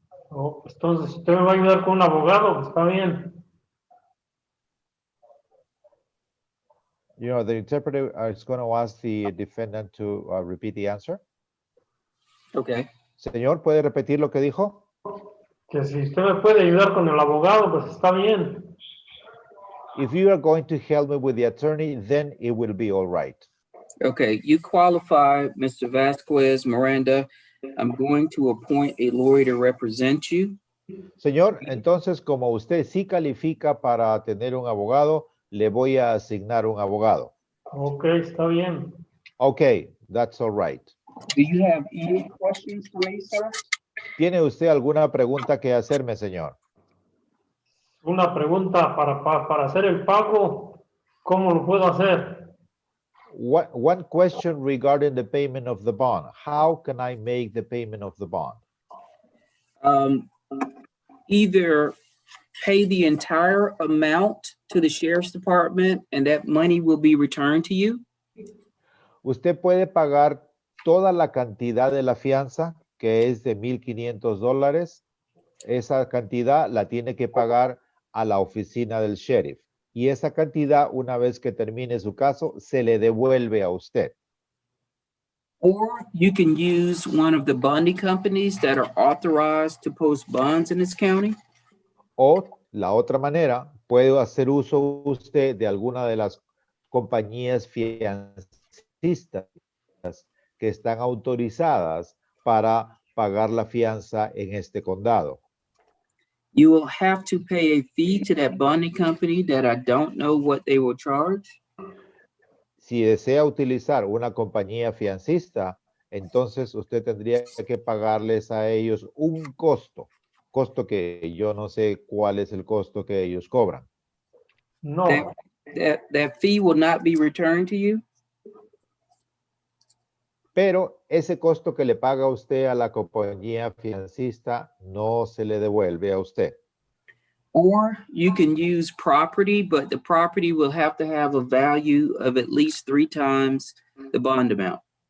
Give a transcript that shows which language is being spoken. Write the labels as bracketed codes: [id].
[es] oh, pues entonces si usted me va a ayudar con un abogado, pues está bien. [en] You know, the interpreter is going to ask the defendant to repeat the answer. Okay. [es] Señor, ¿puede repetir lo que dijo? Que si usted me puede ayudar con el abogado, pues está bien. [en] If you are going to help me with the attorney, then it will be all right. Okay. You qualify, Mr. Vasquez Miranda. I'm going to appoint a lawyer to represent you. Señor, entonces como usted sí califica para tener un abogado, le voy a asignar un abogado. [es] Ok, está bien. [en] Okay, that's all right. Do you have any questions for me, sir? [es] ¿Tiene usted alguna pregunta que hacerme, señor? Una pregunta para hacer el pago, ¿cómo lo puedo hacer? [en] One question regarding the payment of the bond. How can I make the payment of the bond? Either pay the entire amount to the sheriff's department and that money will be returned to you. [es] Usted puede pagar toda la cantidad de la fianza, que es de $1,500. Esa cantidad la tiene que pagar a la oficina del sheriff. Y esa cantidad, una vez que termine su caso, se le devuelve a usted. [en] Or you can use one of the bonding companies that are authorized to post bonds in this county. [es] O la otra manera, puede hacer uso usted de alguna de las compañías fiancistas que están autorizadas para pagar la fianza en este condado. [en] You will have to pay a fee to that bonding company that I don't know what they will charge. [es] Si desea utilizar una compañía fiancista, entonces usted tendría que pagarles a ellos un costo que yo no sé cuál es el costo que ellos cobran. No, [en] That fee will not be returned to you. [es] Pero ese costo que le paga usted a la compañía fiancista no se le devuelve a usted. [en] Or you can use property, but the property will have to have a value of at least 3 times the bond amount.